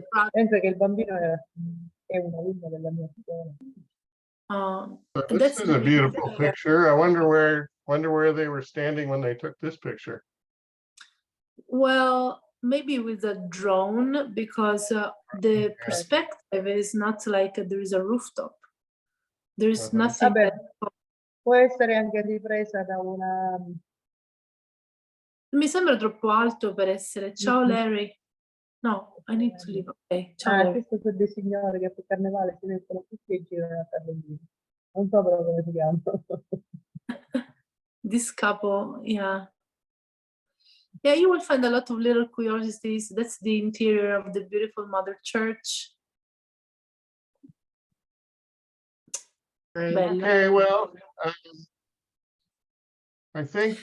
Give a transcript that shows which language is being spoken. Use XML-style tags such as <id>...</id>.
<it>Pensa che il bambino è un alunno della mia scuola.</it> <en>This is a beautiful picture. I wonder where they were standing when they took this picture. Well, maybe with a drone, because the perspective is not like there is a rooftop. There is nothing.</en> <it>Vabbè, può essere anche ripresa da una... Mi sembra troppo alto per essere.</it> <en>Ciao Larry. No, I need to leave. Ok, ciao Larry.</en> <it>Questo sono dei signori che per carnevale si mettono tutti e girano a Carlentini. Non so però come si chiama.</it> <en>This couple, yeah. Yeah, you will find a lot of little curiosities. That's the interior of the beautiful Mother Church. Okay, well, I think</en>